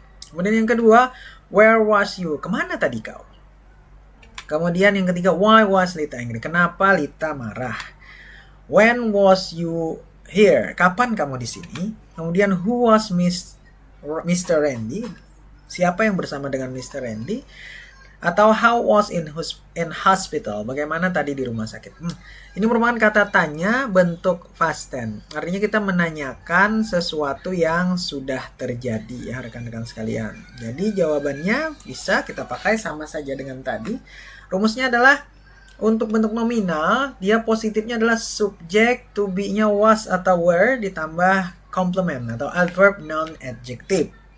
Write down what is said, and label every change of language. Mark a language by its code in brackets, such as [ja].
[id] Kemudian yang kedua, [en] where was you? [id] Kemana tadi kau? Kemudian yang ketiga, [en] why was Lita angry? [id] Kenapa Lita marah? [en] When was you here? [id] Kapan kamu di sini? Kemudian [en] who was Mr. Randy? [id] Siapa yang bersama dengan Mr. Randy? [en] Atau how was in hospital? [id] Bagaimana tadi di rumah sakit? Ini merupakan kata tanya bentuk past tense. Artinya kita menanyakan sesuatu yang sudah terjadi ya rekan-rekan sekalian. Jadi jawabannya bisa kita pakai sama saja dengan tadi. Rumusnya adalah untuk bentuk nominal, dia positifnya adalah subjek, to be-nya was atau were ditambah complement atau adverb, noun, adjective.